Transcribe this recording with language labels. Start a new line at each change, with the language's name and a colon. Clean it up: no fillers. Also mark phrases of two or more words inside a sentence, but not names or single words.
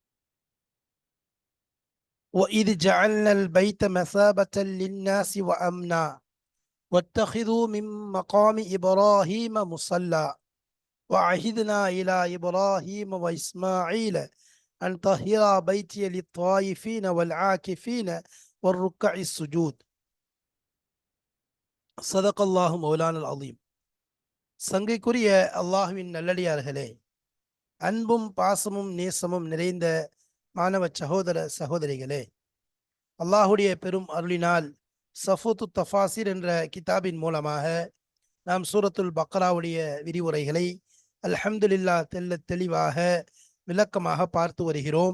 Arabic: وإذ جعلنا البيت مثابة للناس وأمنا واتخذوا من مقام إبراهيم مصلى وعهدنا إلى إبراهيم وإسماعيل أن طهرا بيتي للطائفين والعاكفين والركع السجود. صدق الله مولانا العظيم.
Tamil: சங்கைக்குரிய அல்லாஹ்வின் நல்லடியார்களே, அன்பும் பாசமும் நேசமும் நிறைந்த மாணவ சகோதர சகோதரிகளே, அல்லாஹுடைய பெரும் அருளினால் சஃபூத்து தஃபாசிர் என்ற கிதாபின் மூலமாக நாம் சூரத்துல் பக்ராவுடைய விரிவுரைகளை அல்ஹம்துலில்லா தெளிவாக விளக்கமாக பார்த்து வருகிறோம்.